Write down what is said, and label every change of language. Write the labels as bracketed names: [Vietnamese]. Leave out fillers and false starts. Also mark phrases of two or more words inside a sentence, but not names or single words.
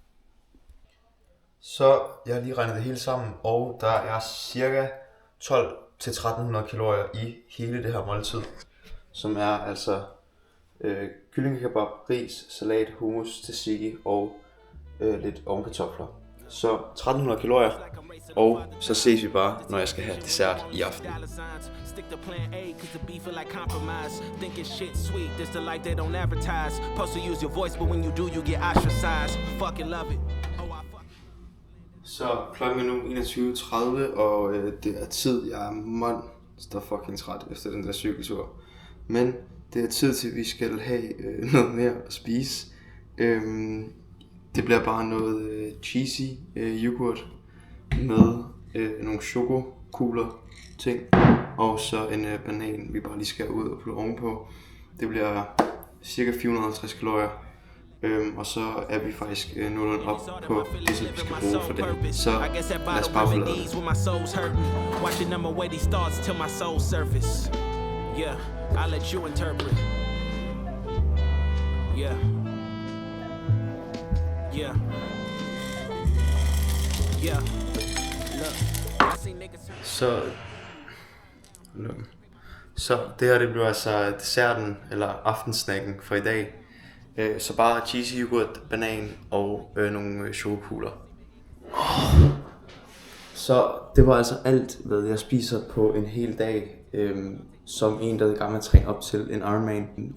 [Danish] Så jeg har lige regnet det hele sammen, og der er cirka 1200-1300 kalorier i hele det her måltid, som er altså kyllingekebab, ris, salat, hummus, tzatziki og lidt ovenkartofler. Så 1300 kalorier, og så ses vi bare, når jeg skal have dessert i aften. [English] Stick to plan A, cause the beef feel like compromise. Thinking shit sweet, this the life they don't advertise. Supposed to use your voice, but when you do, you get ostracized. Fucking love it. [Danish] Så klokken er nu 21:30, og det er tid, jeg er monster fucking træt efter den der cykeltur. Men det er tid til, at vi skal have noget mere at spise. Det bliver bare noget cheesy yoghurt med nogle chokokugler ting. Og så en banan, vi bare lige skal ud og putte ovenpå. Det bliver cirka 450 kalorier. Og så er vi faktisk nogenlunde op på det, som vi skal bruge for det. Så lad os bare forlade det. [English] Yeah, I'll let you interpret. Yeah. Yeah. Yeah. Look, I see niggas. [Danish] Så det her, det bliver altså desserten, eller aftensnacken for i dag. Så bare cheesy yoghurt, banan og nogle chokokugler. Så det var altså alt, hvad jeg spiser på en hel dag, som en, der er i gang med at træne op til en Ironman.